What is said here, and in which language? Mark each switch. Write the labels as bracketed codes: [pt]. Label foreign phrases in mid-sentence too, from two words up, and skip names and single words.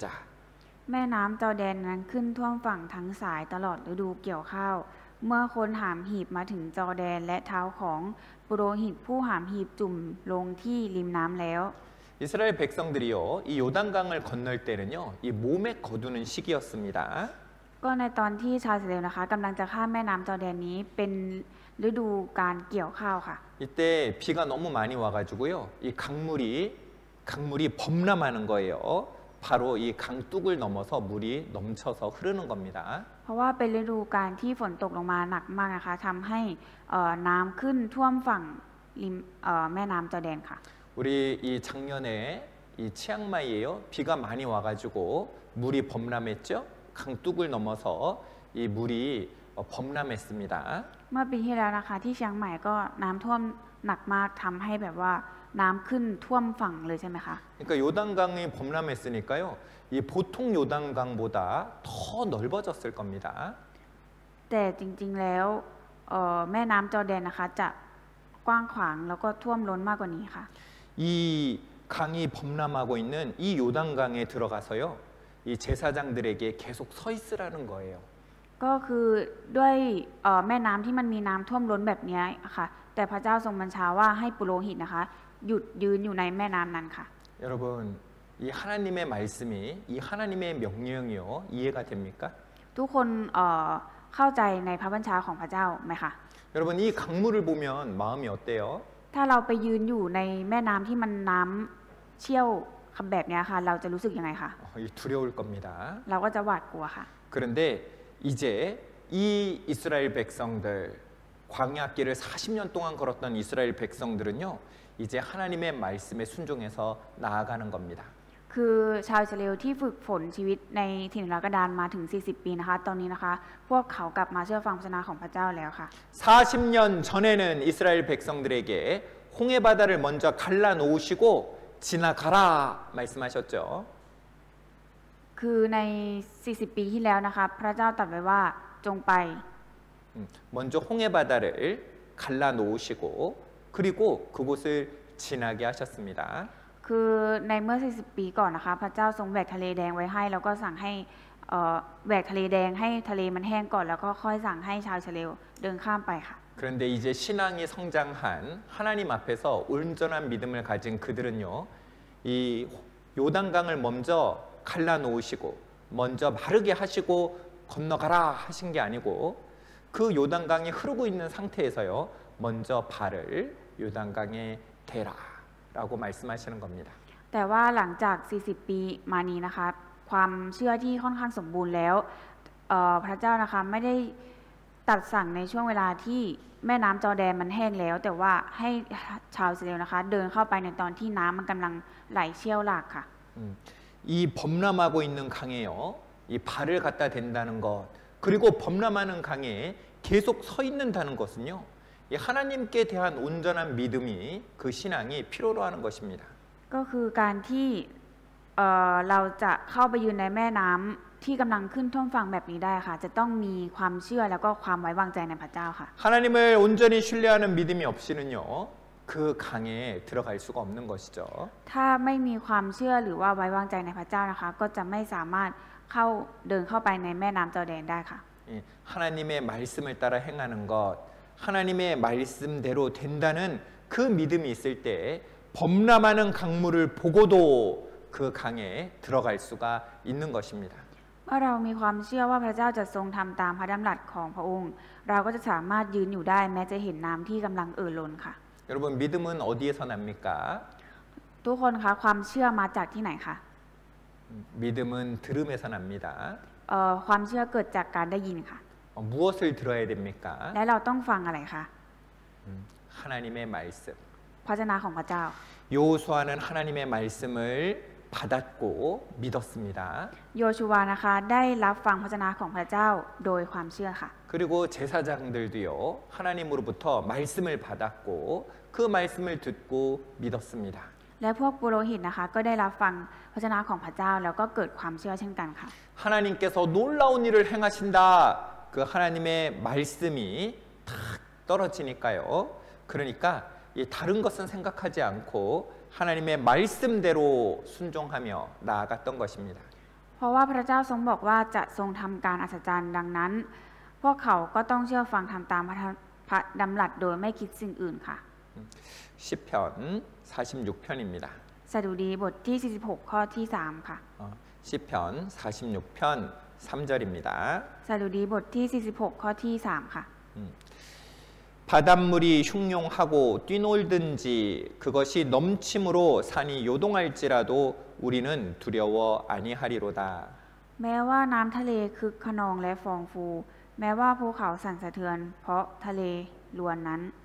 [th] แม่น้ำจอร์แดนนั้นขึ้นท่วมฝั่งทั้งสายตลอดฤดูเกี่ยวข้าวเมื่อคนหามหีบมาถึงจอร์แดนและเท้าของปุโรหิตผู้หามหีบจุ่มลงที่ริมน้ำแล้ว [ko] 이스라엘 백성들이요, 이 요단강을 건널 때는요, 이 몸에 거두는 시기였습니다. [th] ก็ในตอนที่ชาวอิสราเอลนะคะกำลังจะข้ามแม่น้ำจอร์แดนนี้เป็นฤดูการเกี่ยวข้าวค่ะ [ko] 이때 비가 너무 많이 와가지고요, 이 강물이 범람하는 거예요. 바로 이 강둑을 넘어서 물이 넘쳐서 흐르는 겁니다. [th] เพราะว่าเป็นฤดูการที่ฝนตกลงมาหนักมากนะคะทำให้น้ำขึ้นท่วมฝั่งริมแม่น้ำจอร์แดนค่ะ [ko] 우리 이 작년에 이 치앙마이에요, 비가 많이 와가지고 물이 범람했죠. 강둑을 넘어서 이 물이 범람했습니다. [th] เมื่อปีที่แล้วนะคะที่เชียงใหม่ก็น้ำท่วมหนักมากทำให้แบบว่าน้ำขึ้นท่วมฝั่งเลยใช่ไหมคะ [ko] 그러니까 요단강이 범람했으니까요, 이 보통 요단강보다 더 넓어졌을 겁니다. [th] แต่จริงๆแล้วแม่น้ำจอร์แดนนะคะจะกว้างขวางแล้วก็ท่วมล้นมากกว่านี้ค่ะ [ko] 이 강이 범람하고 있는 이 요단강에 들어가서요, 이 제사장들에게 계속 서 있으라는 거예요. [th] ก็คือด้วยแม่น้ำที่มันมีน้ำท่วมล้นแบบนี้ค่ะแต่พระเจ้าทรงบัญชาว่าให้ปุโรหิตนะคะหยุดยืนอยู่ในแม่น้ำนั้นค่ะ [ko] 여러분, 이 하나님의 말씀이 이 하나님의 명령이요, 이해가 됩니까? [th] ทุกคนเข้าใจในพระบัญชาของพระเจ้าไหมคะ [ko] 여러분, 이 강물을 보면 마음이 어때요? [th] ถ้าเราไปยืนอยู่ในแม่น้ำที่มันน้ำเชี่ยวแบบนี้ค่ะเราจะรู้สึกยังไงคะ [ko] 두려울 겁니다. [th] เราก็จะหวาดกลัวค่ะ [ko] 그런데 이제 이 이스라엘 백성들, 광야길을 40년 동안 걸었던 이스라엘 백성들은요, 이제 하나님의 말씀에 순종해서 나아가는 겁니다. [th] คือชาวอิสราเอลที่ฝึกฝนชีวิตในถิ่นทุรกันดารมาถึง40ปีนะคะตอนนี้นะคะพวกเขากลับมาเชื่อฟังพระวจนะของพระเจ้าแล้วค่ะ [ko] 40년 전에는 이스라엘 백성들에게 홍해 바다를 먼저 갈라 놓으시고 지나가라 말씀하셨죠. [th] คือใน40ปีที่แล้วนะคะพระเจ้าตรัสไว้ว่าจงไป [ko] 먼저 홍해 바다를 갈라 놓으시고 그리고 그곳을 지나게 하셨습니다. [th] คือในเมื่อ40ปีก่อนนะคะพระเจ้าทรงแหวกทะเลแดงไว้ให้แล้วก็สั่งให้แหวกทะเลแดงให้ทะเลมันแห้งก่อนแล้วก็ค่อยสั่งให้ชาวอิสราเอลเดินข้ามไปค่ะ [ko] 그런데 이제 신앙이 성장한 하나님 앞에서 온전한 믿음을 가진 그들은요, 이 요단강을 먼저 갈라 놓으시고 먼저 마르게 하시고 건너가라 하신 게 아니고 그 요단강이 흐르고 있는 상태에서요, 먼저 발을 요단강에 대라라고 말씀하시는 겁니다. [th] แต่ว่าหลังจาก40ปีมานี้นะคะความเชื่อที่ค่อนข้างสมบูรณ์แล้วพระเจ้านะคะไม่ได้ตัดสั่งในช่วงเวลาที่แม่น้ำจอร์แดนมันแห้งแล้วแต่ว่าให้ชาวอิสราเอลนะคะเดินเข้าไปในตอนที่น้ำมันกำลังไหลเชี่ยวหลากค่ะ [ko] 이 범람하고 있는 강에요, 이 발을 갖다 댄다는 것, 그리고 범람하는 강에 계속 서 있는다는 것은요, 이 하나님께 대한 온전한 믿음이 그 신앙이 필요로 하는 것입니다. [th] ก็คือการที่เราจะเข้าไปยืนในแม่น้ำที่กำลังขึ้นท่วมฝั่งแบบนี้ได้ค่ะจะต้องมีความเชื่อแล้วก็ความไว้วางใจในพระเจ้าค่ะ [ko] 하나님을 온전히 신뢰하는 믿음이 없이는요, 그 강에 들어갈 수가 없는 것이죠. [th] ถ้าไม่มีความเชื่อหรือว่าไว้วางใจในพระเจ้านะคะก็จะไม่สามารถเดินเข้าไปในแม่น้ำจอร์แดนได้ค่ะ [ko] 하나님의 말씀을 따라 행하는 것, 하나님의 말씀대로 된다는 그 믿음이 있을 때 범람하는 강물을 보고도 그 강에 들어갈 수가 있는 것입니다. [th] เมื่อเรามีความเชื่อว่าพระเจ้าจะทรงทำตามพระดำรัสของพระองค์เราก็จะสามารถยืนอยู่ได้แม้จะเห็นน้ำที่กำลังล้นค่ะ [ko] 여러분, 믿음은 어디에서 납니까? [th] ทุกคนคะความเชื่อมาจากที่ไหนคะ [ko] 믿음은 들음에서 납니다. [th] ความเชื่อเกิดจากการได้ยินค่ะ [ko] 무엇을 들어야 됩니까? [th] และเราต้องฟังอะไรคะ [ko] 하나님의 말씀. [th] พระวจนะของพระเจ้า [ko] 여호수아는 하나님의 말씀을 받았고 믿었습니다. [th] โยชูวานะคะได้รับฟังพระวจนะของพระเจ้าโดยความเชื่อค่ะ [ko] 그리고 제사장들도요 하나님으로부터 말씀을 받았고 그 말씀을 듣고 믿었습니다. [th] และพวกปุโรหิตนะคะก็ได้รับฟังพระชนะของพระเจ้าแล้วก็เกิดความเชื่อเช่นกันค่ะ [ko] 하나님께서 놀라운 일을 행하신다. 그 하나님의 말씀이 탁 떨어지니까요. 그러니까 이 다른 것은 생각하지 않고 하나님의 말씀대로 순종하며 나아갔던 것입니다. [th] เพราะว่าพระเจ้าทรงบอกว่าจะทรงทำการอัศจรรย์ดังนั้นพวกเขาก็ต้องเชื่อฟังทำตามพระดำรัสโดยไม่คิดสิ่งอื่นค่ะ [ko] 시편 46편입니다. [th] สดุดีบทที่46ข้อที่3ค่ะ [ko] 시편 46편 3절입니다. [th] สดุดีบทที่46ข้อที่3ค่ะ [ko] 바닷물이 흉용하고 뛰놀든지 그것이 넘침으로 산이 요동할지라도 우리는 두려워 아니하리로다. [th] แม้ว่าน้ำทะเลคึกขนองและฟองฟูแม้ว่าภูเขาสั่นสะเทือนเพราะทะเลล้วนนั้น